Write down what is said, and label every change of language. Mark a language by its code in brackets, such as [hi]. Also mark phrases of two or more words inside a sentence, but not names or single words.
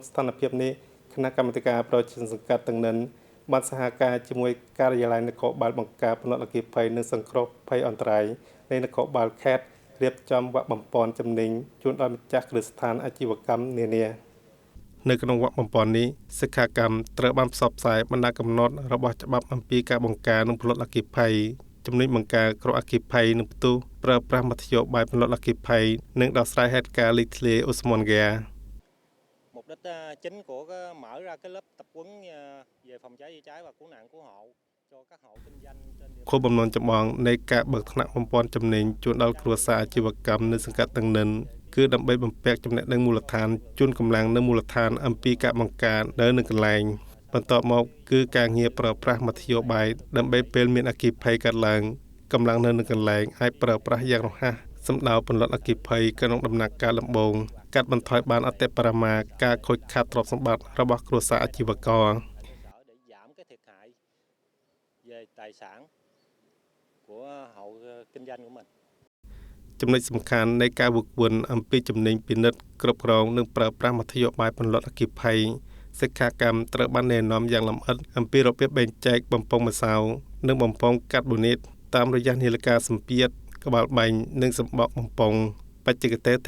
[km] ស្ថានភាពនេះគណៈកម្មាធិការប្រជាជនសង្កាត់ទាំងនិនបានសហការជាមួយការិយាល័យនគរបាលបង្ការផ្នែកអគ្គិភ័យនិងសង្គ្រោះភ័យអន្តរាយនៃនគរបាលខេត្តរៀបចំវគ្គបំពេញជំនាញជូនដល់ម្ចាស់គ្រឹះស្ថានអាជីវកម្មនានានៅក្នុងវគ្គបំពេញនេះសិក្ខាកាមត្រូវបានផ្សព្វផ្សាយបណ្ដាកំណត់របស់ច្បាប់អំពីការបង្ការនិងផលិតអគ្គិភ័យជំនាញបង្ការគ្រោះអគ្គិភ័យនិងផ្ទុះប្រើប្រាស់មធ្យោបាយផលិតអគ្គិភ័យនិងដោះស្រាយហេតុការណ៍លេចធ្លាយអូស្មန်ហ្គា [vi] Mục đích chính của mở ra cái lớp tập huấn về phòng cháy chữa cháy và cứu nạn cứu hộ cho các hộ kinh doanh trên địa bàn [km] គោលបំណងចម្បងនៃការបើកថ្នាក់បំពេញជំនាញជូនដល់គ្រួសារអាជីវកម្មនៅសង្កាត់ទាំងនិនគឺដើម្បីបំពាក់ចំណេះដឹងមូលដ្ឋានជូនកម្លាំងនៅមូលដ្ឋានអំពីការបង្ការនៅនឹងកន្លែងបន្ទាប់មកគឺការងារប្រើប្រាស់មធ្យោបាយដើម្បីពេលមានអគ្គិភ័យកើតឡើងកម្លាំងនៅនឹងកន្លែងអាចប្រើប្រាស់យ៉ាងរហ័សសម្ដៅផលិតអគ្គិភ័យក្នុងដំណាក់កាលដំបូងកាត់បន្ថយបានអតិបរមាការខូចខាតទ្រព្យសម្បត្តិរបស់គ្រួសារអាជីវករ [vi] để giảm cái thiệt hại về tài sản của hộ kinh doanh của mình [km] ចំណុចសំខាន់នៃការវឹកវើអំពីជំនាញពិនិត្យគ្រប់គ្រងនិងប្រើប្រាស់មធ្យោបាយពន្លត់អគ្គិភ័យសិក្ខាកាមត្រូវបានណែនាំយ៉ាងលម្អិតអំពីរបៀបបែងចែកបំពង់ម្សៅនិងបំពង់កាត់បូនីតតាមរយៈនាឡិកាសម្ពាធក្បាលបាញ់និងសម្បកបំពង់បច្ចេកទេសថែ